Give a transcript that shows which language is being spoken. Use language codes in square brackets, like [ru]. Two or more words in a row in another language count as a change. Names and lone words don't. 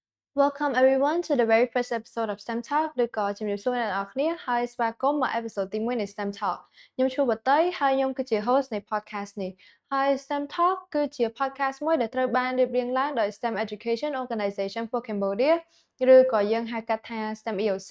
[en] Welcome everyone to the very first episode of STEM Talk [km] ឬក៏ជំរាបសួរអ្នកនរគ្នាហើយស្វាគមន៍មក episode ទី1នៃ STEM Talk ខ្ញុំឈ្មោះបតីហើយខ្ញុំគឺជា host នៃ podcast នេះហើយ STEM Talk គឺជា podcast មួយដែលត្រូវបានរៀបរៀងឡើងដោយ STEM Education Organization for Cambodia ឬក៏យើងហៅកាត់ថា STEM EOC